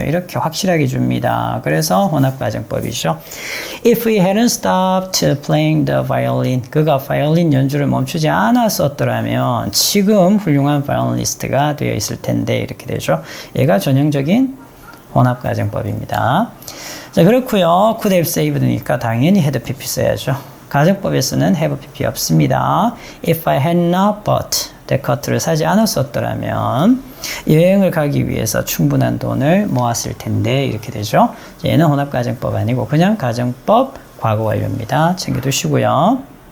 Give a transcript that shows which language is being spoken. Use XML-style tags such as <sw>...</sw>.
<ko>이렇게 확실하게 줍니다. 그래서 혼합가정법이죠.</ko> <en>If we hadn't stopped playing the violin,</en> <ko>그가 바이올린 연주를 멈추지 않았었더라면 지금 훌륭한 바이올리니스트가 되어 있을 텐데 이렇게 되죠. 얘가 전형적인 혼합가정법입니다. 자, 그렇고요. could have saved니까 당연히 had pp 써야죠. 가정법에서는 have pp 없습니다.</ko> <en>If I had not bought that coat</en> <ko>를 사지 않았었더라면 여행을 가기 위해서 충분한 돈을 모았을 텐데 이렇게 되죠. 얘는 혼합가정법 아니고 그냥 가정법 과거 완료입니다. 챙겨두시고요.</ko>